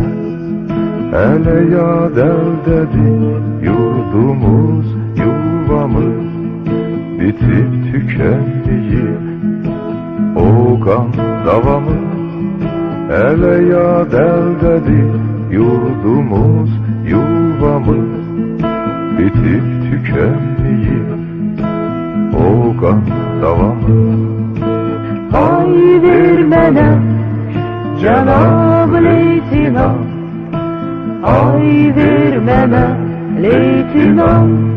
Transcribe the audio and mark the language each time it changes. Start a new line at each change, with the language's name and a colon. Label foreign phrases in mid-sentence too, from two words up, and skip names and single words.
Azerbaijani: Hələ yad əldədir yurdumuz, yuvamız. Bitib tükənməyib o qan davamız. Hələ yad əldədir yurdumuz, yuvamız.
Turkish: Bitip tükenmeyip o kan davamız. Ay vermene Cenab Leytinat, ay vermene Leytinat.